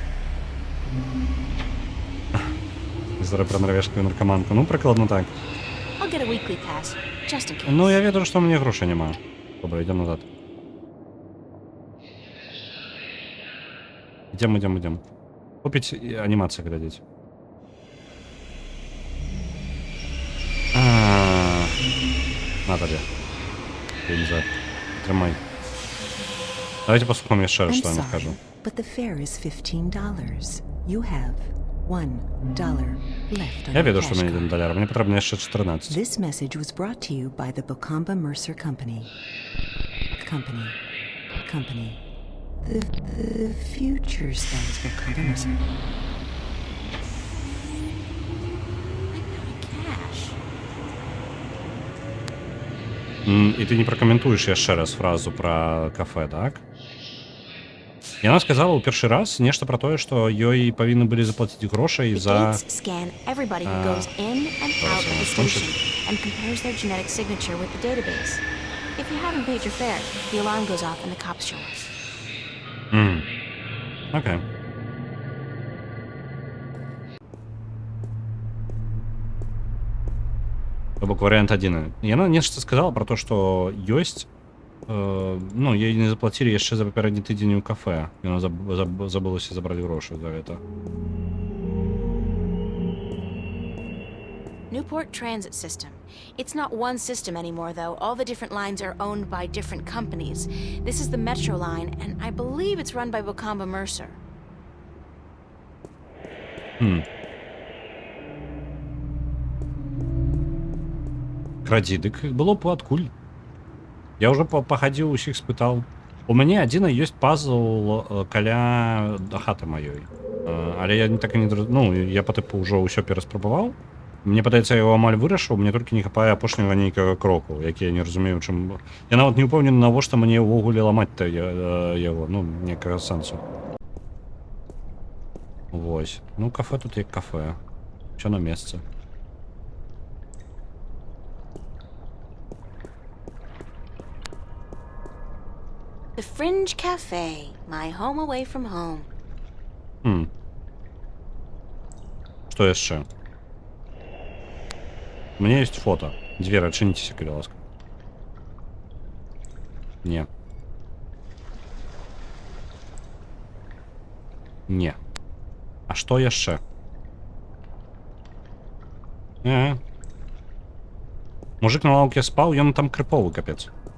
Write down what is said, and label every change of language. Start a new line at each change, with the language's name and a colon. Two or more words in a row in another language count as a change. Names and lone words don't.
Belarusian: Зараз пра нарвежскую наркаманку. Ну, прыкладна так.
English: I'll get a weekly pass, just in case.
Belarusian: Ну, я ведаю, што ў мяне грошай няма. Добра, ідзем назад. Ідзем. Купіць анімацыю глядзець. На табе. Я не знаю. Трымай. Давайте послухаем яшчэ раз,
English: I'm
Belarusian: што яна скажа.
English: sorry, but the fare is $15. You have $1 left on
Belarusian: Я
English: your
Belarusian: ведаю, што
English: cash
Belarusian: мне
English: card.
Belarusian: $1, мне патрэбна яшчэ 14.
English: This message was brought to you by the Bokamba Mercer Company. Company. The future spells Bokamba Mercer. Cash.
Belarusian: І ты не пракаментуеш яшчэ раз фразу пра кафе, так? Яна сказала ў першы раз нешта пра тое, што ёй павінны былі заплаціць грошай
English: The
Belarusian: за...
English: gates scan everybody who goes in and out of the station and compares their genetic signature with the database. If you haven't paid your fare, the alarm goes off and the cops show up.
Belarusian: Окей. То бок варыянт адзіны. Яна нешта сказала пра то, што ёсць... ну, ёй не заплацілі яшчэ за папярэдні тыдзень у кафе. Яна забылася забраць грошы за гэта.
English: Newport Transit System. It's not one system anymore, though. All the different lines are owned by different companies. This is the Metro line, and I believe it's run by Bokamba Mercer.
Belarusian: Крадзі, дык было б адкуль. Я ўжо пахадзіў, усіх спытаў. У мяне адзіна ёсць пазл каля хаты маёй. Але я так і не... Ну, я па тыпу ўжо ўсё пераспрабаваў. Мне падаецца, я яго амаль вырашыў, мне толькі не хапае апошняга нейкага кроку, які я не разумею, чым... Я нават не ўпэўнены, навошта мне ўвогуле ламаць-то яго, ну, некага сэнсу. Вось. Ну, кафе тут як кафе. Усё на месцы. The Fringe Cafe, my home away from home. Што яшчэ?
Russian: У меня есть фото.
Belarusian: Дверь адчыніцеся, калі ласка. Не. Не. А што яшчэ? Мужик на лаўке спаў, ён там крыповы капец.